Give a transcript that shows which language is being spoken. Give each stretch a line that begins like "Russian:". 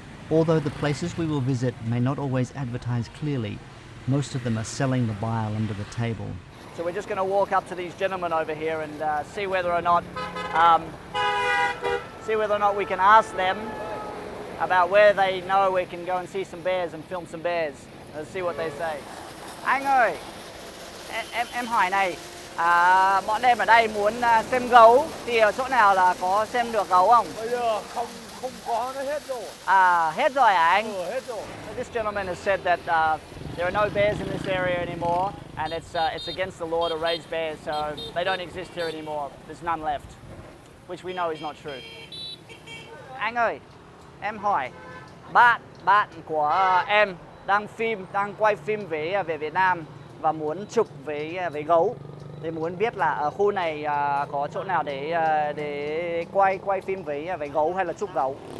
English: Although the places we will visit may not always advertise clearly, most of them are selling the bile under the table. So we're just going to walk up to these gentlemen over here and see whether or not we can ask them about where they know we can go and see some bears and film some bears. Let's see what they say.
Vietnamese: Anh ơi, em hỏi này, bọn em ở đây muốn xem gấu thì ở chỗ nào là có xem được gấu không? Bây giờ không có, nó hết rồi. Hết rồi hả anh? Hết rồi.
English: This gentleman has said that there are no bears in this area anymore, and it's against the law to raise bears, so they don't exist here anymore. There's none left, which we know is not true.
Vietnamese: Anh ơi, em hỏi, bạn của em đang quay phim về Việt Nam và muốn chụp về gấu. Thì muốn biết là ở khu này có chỗ nào để quay phim về gấu hay là chụp gấu.